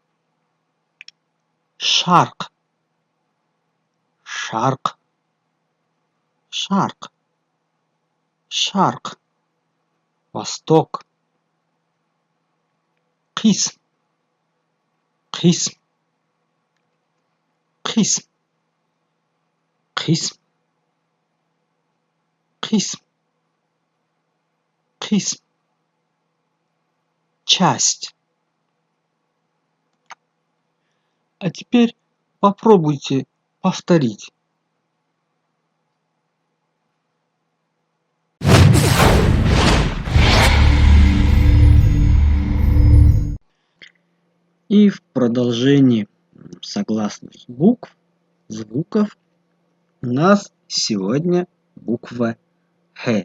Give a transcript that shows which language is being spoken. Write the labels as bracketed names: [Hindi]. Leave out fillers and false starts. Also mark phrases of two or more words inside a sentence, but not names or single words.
[Arabic] شرق شرق شرق شرق, восток, قسم قسم قسم قسم قسم قسم, [Russian] часть. А теперь попробуйте повторить. И в продолжении согласных букв, звуков у нас сегодня буква Х.